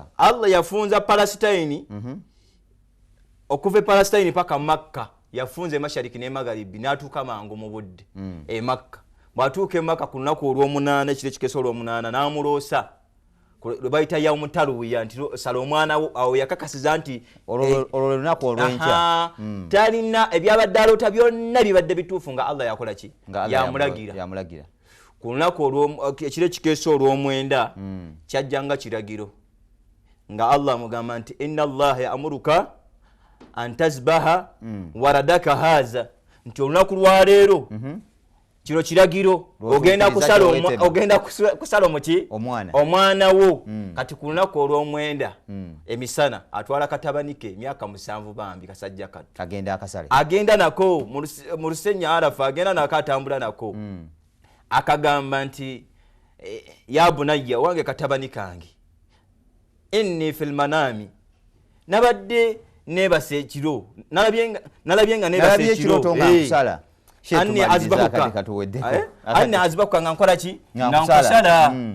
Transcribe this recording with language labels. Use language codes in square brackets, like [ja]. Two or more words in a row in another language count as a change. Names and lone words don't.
[lg] Allah yafunza Palestine okuva e Palestine paka Makka yafunza e Mashariki ne Magharibi n'atuuka mangu mu budde e Makka bw'atuuka e Makka ku lunaku olw'omunaana ekiro ekikeso olw'omunaana n'amuloosa lwe bayita yawumutaluya nti sala omwana wo awo yakakasiza nti olwo lunaku olw'enkya talina ebyabadde aloota byonna bibadde bituufu nga Allah yakola ki yamulagira ku lunaku ekiro ekikeso olw'omwenda kyajja nga kiragiro nga Allah amugamba nti [ar] إن الله يأمرك أن تذبح ولدك هذا [lg] nti olunaku lwaleero kino kiragiro ogenda kusala omuki omwana wo kati ku lunaku olw'omwenda emisana atwala katabanike emyaka 7 bambi kasajja katto agenda nako mu lusenya Arafa agenda nako atambula nako akagamba nti [ar] يا بني [lg] wange katabani kange [ar] إني في المنام [lg] nabadde nebase ekiro nalabye nga nebase ekiro [ar] أني أذبحك [lg] nga nkola ki nga nkusala